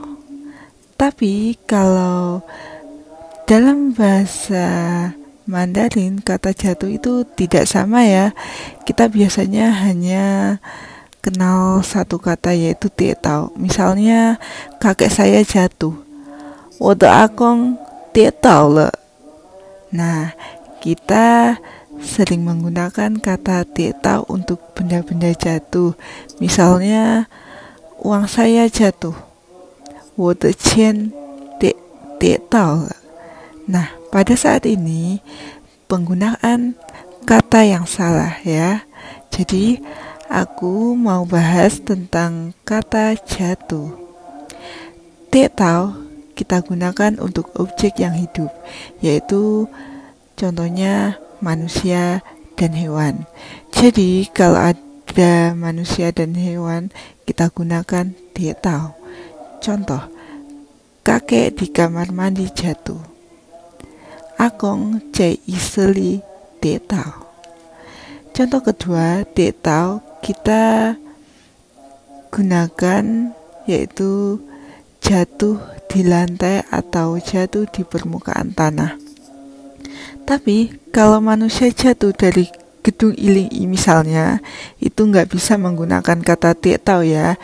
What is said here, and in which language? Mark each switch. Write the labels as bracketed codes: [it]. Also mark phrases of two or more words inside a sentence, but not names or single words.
[id] Tapi kalau dalam bahasa Mandarin kata jatuh itu tidak sama ya. Kita biasanya hanya kenal satu kata yaitu tetao. Misalnya kakek saya jatuh. [zh] 我的阿公跌倒了. [id] Nah, kita sering menggunakan kata tetao untuk benda-benda jatuh. Misalnya, uang saya jatuh. [zh] 我的钱跌倒了. [id] Nah, pada saat ini penggunaan kata yang salah ya. Jadi, aku mau bahas tentang kata jatuh. Tetao kita gunakan untuk objek yang hidup, yaitu contohnya manusia dan hewan. Jadi kalau ada manusia dan hewan, kita gunakan tetao. Contoh, kakek di kamar mandi jatuh. [zh] Akong在浴室里跌倒. [id] Contoh kedua, tetao kita gunakan yaitu jatuh di lantai atau jatuh di permukaan tanah. Tapi kalau manusia jatuh dari gedung Iling-I misalnya, itu nggak bisa menggunakan kata tetao ya.